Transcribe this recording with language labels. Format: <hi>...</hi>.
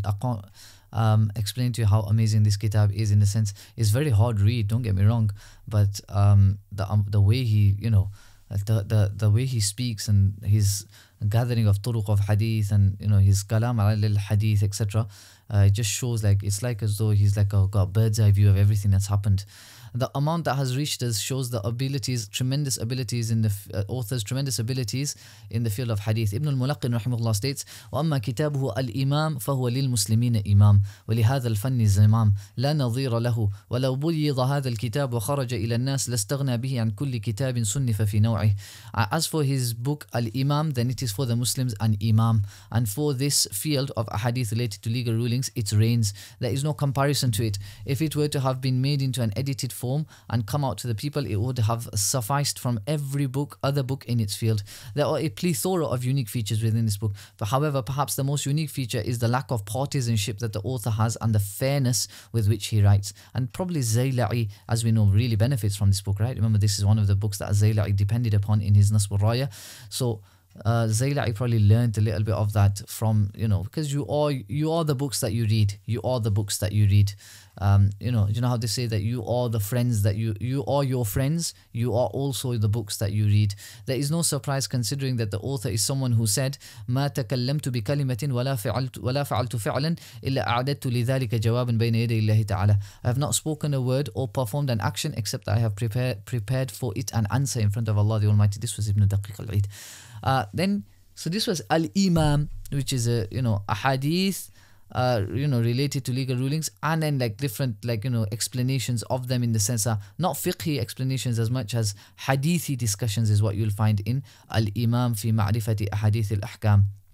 <en>I can't explain to you how amazing this kitab is. In a sense, it's very hard read, don't get me wrong, but the way he, the way he speaks and his gathering of turuq of hadith and his kalam al hadith, etc., it just shows like it's like as though he's like got a bird's eye view of everything that's happened. The amount that has reached us shows the tremendous abilities in the author's tremendous abilities in the field of hadith.</en> <ar>Ibn al-Mulaqqin rahimahullah states, وَأَمَّا كِتَابُهُ الْإِمَامِ فَهُوَ لِلْمُسْلِمِينَ إِمَامٌ وَلِهَذَا الْفَنِّ زِمَامٌ لَا نَظِيرَ لَهُ وَلَوْ بُيِّضَ هَذَا الْكِتَابُ وَخَرَجَ إِلَى النَّاسِ لَاسْتَغْنَى بِهِ عَنْ كُلِّ كِتَابٍ صُنِّفَ فِي نَوْعِهِ.</ar> <en>As for his book Al-Imam, then it is for the Muslims an imam, and for this field of hadith related to legal rulings, it reigns. There is no comparison to it. If it were to have been made into an edited form and come out to the people, it would have sufficed from every other book in its field. There are a plethora of unique features within this book, but however, perhaps the most unique feature is the lack of partisanship that the author has and the fairness with which he writes. And probably Zayla'i, as we know, really benefits from this book, right? Remember, this is one of the books that Zayla'i depended upon in his Nasb al-Raya. So Zayla'i probably learned a little bit of that from, because you are the books that you read. You are the books that you read. You know how they say that you are the friends that you are your friends. You are also the books that you read. There is no surprise, considering that the author is someone who said,</en> <ar>ما تكلمت بكلمة ولا فعلت فعلا إلا أعددت لذلك جوابا بين يدي الله تعالى.</ar> <en>I have not spoken a word or performed an action except I have prepared for it an answer in front of Allah the Almighty. This was Ibn Daqiq al-Eid. So this was Al-Imam, which is a hadith related to legal rulings, and then like different explanations of them, in the sense of not fiqhi explanations as much as hadithi discussions is what you'll find in Al-Imam fi ma'rifati ahadith al-ahkam.</en>